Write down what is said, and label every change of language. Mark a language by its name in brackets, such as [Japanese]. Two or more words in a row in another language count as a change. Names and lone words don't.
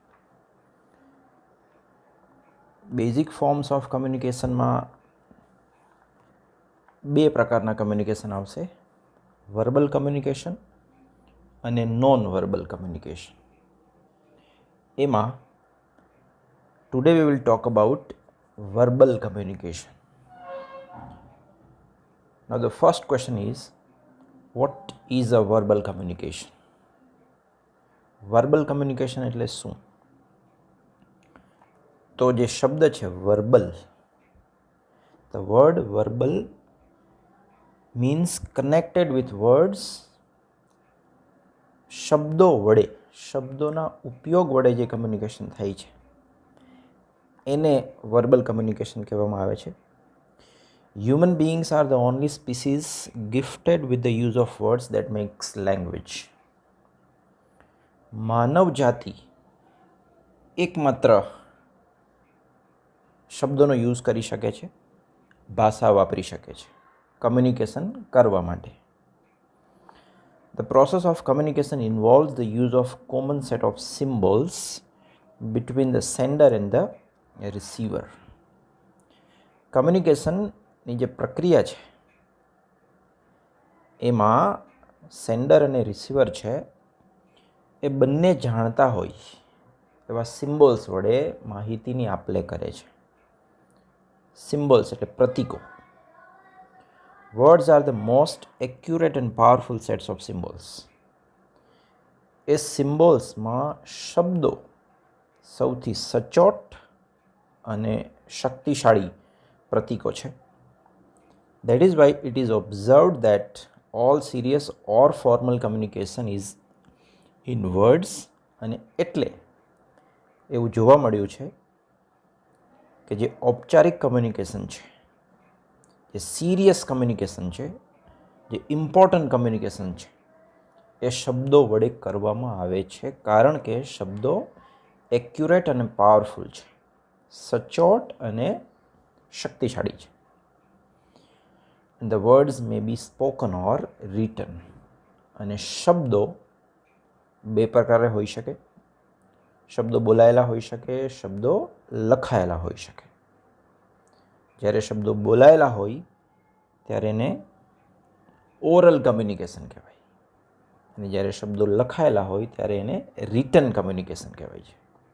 [English] basic forms of communicationમાં [Gujarati] બે પ્રકારના કમ્યુનિકેશન આવશે, [English] verbal communication [Gujarati] અને [English] non verbal communication. એમાં today we will talk about verbal communication. Now the first question is, what is a verbal communication? Verbal communication [Gujarati] એટલે શું? તો જે શબ્દ છે [English] verbal, the word verbal means connected with words. [Gujarati] શબ્દો વડે, શબ્દોના ઉપયોગ વડે જે કમ્યુનિકેશન થાય છે એને [English] verbal communication [Gujarati] કહેવામાં આવે છે. [English] Human beings are the only species gifted with the use of words that makes language. [Gujarati] માનવ જાતિ એકમાત્ર શબ્દોનો યુઝ કરી શકે છે, ભાષા વાપરી શકે છે કમ્યુનિકેશન કરવા માટે. [English] The process of communication involves the use of common set of symbols between the sender and the receiver. [Gujarati] કમ્યુનિકેશનની જે પ્રક્રિયા છે એમાં સેન્ડર અને રિસીવર છે એ બંને જાણતા હોય એવા સિમ્બોલ્સ વડે માહિતીની આપલે કરે છે. સિમ્બોલ્સ એટલે પ્રતીકો. [English] Words are the most accurate and powerful sets of symbols. [Gujarati] એ સિમ્બોલ્સમાં શબ્દો સૌથી સચોટ અને શક્તિશાળી પ્રતીકો છે. [English] That is why it is observed that all serious or formal communication is in words. [Gujarati] અને એટલે એવું જોવા મળ્યું છે કે જે ઔપચારિક કમ્યુનિકેશન છે, જે [English] serious communication [Gujarati] છે, જે [English] important communication [Gujarati] છે એ શબ્દો વડે કરવામાં આવે છે, કારણ કે શબ્દો એક્યુરેટ અને પાવરફુલ છે, સચોટ અને શક્તિશાળી છે. [English] The words may be spoken or written. [Gujarati] અને શબ્દો બે પ્રકારે હોઈ શકે. શબ્દો બોલાયેલા હોઈ શકે, શબ્દો લખાયેલા હોઈ શકે. જ્યારે શબ્દો બોલાયેલા હોય ત્યારે એને [English] oral communication [Gujarati] કહેવાય, અને જ્યારે શબ્દો લખાયેલા હોય ત્યારે એને [English] written communication [Gujarati] કહેવાય છે.